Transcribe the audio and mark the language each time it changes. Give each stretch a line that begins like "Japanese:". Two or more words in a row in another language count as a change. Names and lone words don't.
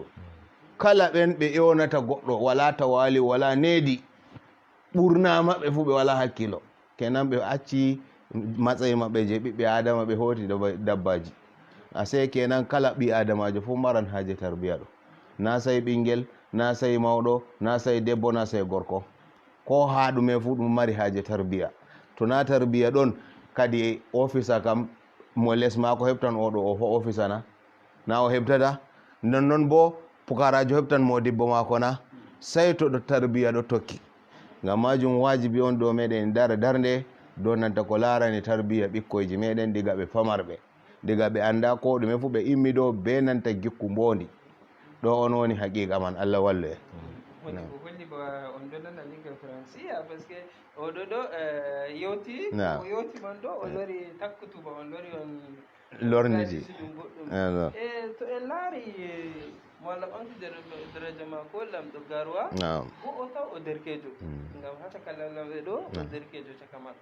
Fula: Kala ɓen ɓe ƴonata goɗɗo wala tawali wala needi, ɓurna maɓɓe fu ɓe wala hakkilo, kenan ɓe acci matsayi maɓɓe je ɓiɓɓe adama, ɓe hoti dabbaji. Ase kenan kala ɓi adamajo fu maran haje tarbiya ɗo, na sai ɓingel, na sai mawɗo, na sai debbo, na sai gorko, ko ha ɗume fu ɗum mari haje tarbiya. To na tarbiya ɗon kadi officer kam mo les mako heɓtan oɗo o fo officer na o heɓtata. Non bo pukarajo heɓtan modibbo mako na, sai to ɗo tarbiya ɗo tokki. Ngam majum wajibi on dow meɗen darde dow nanta ko larani tarbiya ɓikkoyji meɗen diga ɓe famarɓe, diga ɓe anda ko ɗume fu ɓe immi ɗo be nanta gikku mbondi. Ɗo on woni haqiqa man. Allah wallu en. Woni ko holli ba on ɗo nana
French: lingua français par ce que
Fula: oɗo ɗo yewti o yewti man ɗo o lori takkutuba on lori on lorniji goɗɗum. E to en laari mo Allah ɓamtude daraja mako lamɗo garwa bo o taw o derkejo, ngam ha caka lamlamɓe ɗo o derkejo caka maɓɓe.